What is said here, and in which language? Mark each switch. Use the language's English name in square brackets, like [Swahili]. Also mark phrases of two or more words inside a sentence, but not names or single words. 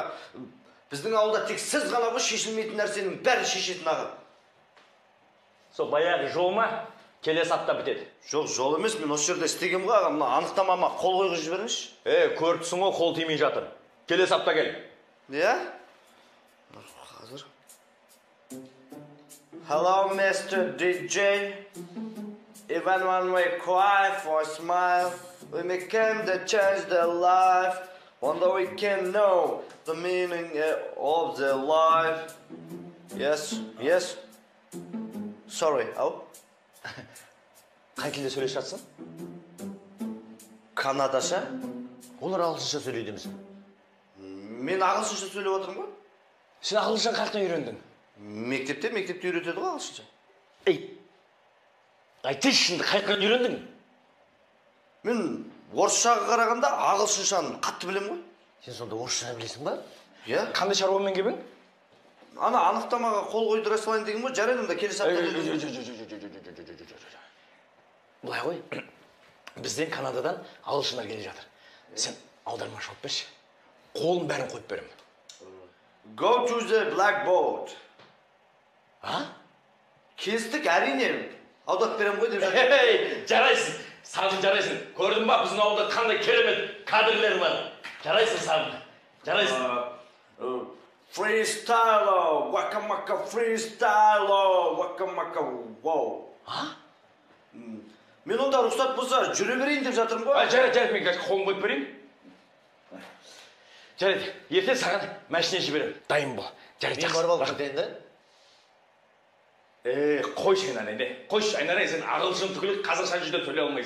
[Kazakh] Біздің ауылда тек сіз ғана ғой шешілмейтін нәрсенің бәрі шешетін аға. Сол баяғы жол ма? Келесі апта бітеді. Жоқ, жол емес, мен осы жерде істегем ғой аға. Мына анықтамама қол қойғызып жіберіңізші. Көріпсің ғой, қол тимей жатыр. Келесі апта кел. Иә? Қазір. [English] Hello, Mr. DJ. If anyone may cry for a smile, we may come to change their life. Wonder we can know the meaning of their life. Yes. Sorry, [Kazakh] ау? Қай тілде сөйлесіп жатсың? Канадаша? Олар ағылшынша сөйлейді емесің? Мен ағылшынша сөйлеп отырмын ғой. Сен ағылшынша қаяқтан үйрендің? Мектепте үйретеді ғой ағылшынша. Айтшы шынды қаяқтан үйрендің? Мен орысшаға қарағанда ағылшыншаны қатты білем ғой. Сен сонда орысша білесің ба? Иә. Қандай шаруамен келдің? Ана анықтамаға қол қойдыра салайын деген ғой, жарайды онда келесі апта. Былай ғой, бізден Канададан ағылшындар келе жатыр. Сен аудармашы болып берші. Қолын бәрін қойып беремін. [English] Go to the blackboard. [Kazakh] Келістік, әрине. Аудат берем ғой деп жатыр. Жарайсың, сағын жарайсың. Көрдің ба, біздің ауылда қандай керемет кадрлер бар. Жарайсың сағын, жарайсың. [English] Freestyle, waka-maka freestyle, waka-maka wow. [Kazakh] Мен онда рұқсат болса жүре берейін деп жатырмын ғой. Жарайды, мен қолын қойып берейін. Жарайды, ерте саған мәшіне жіберем. Дайын бол. Жарайды, мен барып алып кетейін да? Қойшы айналайын, қойшы айналайын, сен ағылшын түгілі қазақша жүзде сөйлей алмайсың.